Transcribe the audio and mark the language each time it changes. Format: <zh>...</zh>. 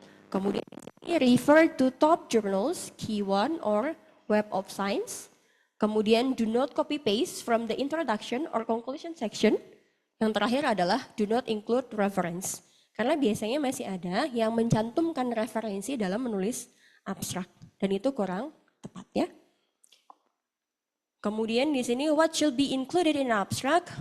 <id>Kemudian</id> <en>refer to top journals, key one or Web of Science. Kemudian do not copy paste from the introduction or conclusion section.</en> <id>Yang terakhir adalah</id> <en>do not include reference.</en> <id>Karena biasanya masih ada yang mencantumkan referensi dalam menulis abstrak. Dan itu kurang tepat ya. Kemudian di sini</id> <en>what should be included in abstract?</en>